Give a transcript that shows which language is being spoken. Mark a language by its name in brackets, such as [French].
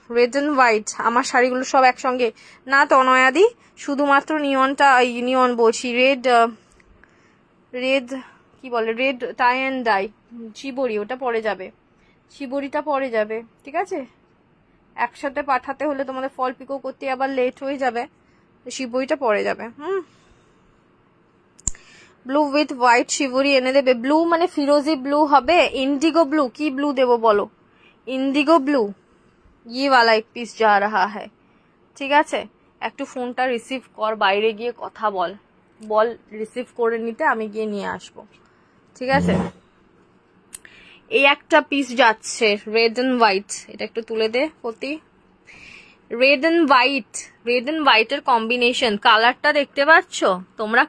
[Bangla] Red and white, আমার শাড়িগুলো সব একসঙ্গে না তনয়াদি, শুধুমাত্র নিয়নটা, নিয়ন বলছি, রেড, রেড কি বলে, রেড টাই অ্যান্ড ডাই চিবরি, ওটা পরে যাবে, চিবরিটা পরে যাবে, ঠিক আছে? একসাথে পাঠাতে হলে তোমাদের ফল পিকো করতে আবার লেট হয়ে যাবে, শিবরিটা পরে যাবে। ব্লু উইথ হোয়াইট শিবরি এনে দেবে। ব্লু মানে ফিরোজি ব্লু হবে, ইন্ডিগো ব্লু, কি ব্লু দেবো বলো? [Hindi] ইন্ডিগো ব্লু, ये वाला एक पीस जा रहा है, [Bangla] ঠিক আছে? একটু ফোনটা রিসিভ কর, বাইরে গিয়ে কথা বল, বল রিসিভ করে নিতে, আমি গিয়ে নিয়ে আসবো, ঠিক আছে? এই একটা পিস যাচ্ছে রেড এন্ড হোয়াইট, এটা একটু তুলে দে প্রতি। Red and white, red and হোয়াইটের কম্বিনেশন, কালারটা দেখতে পাচ্ছ তোমরা?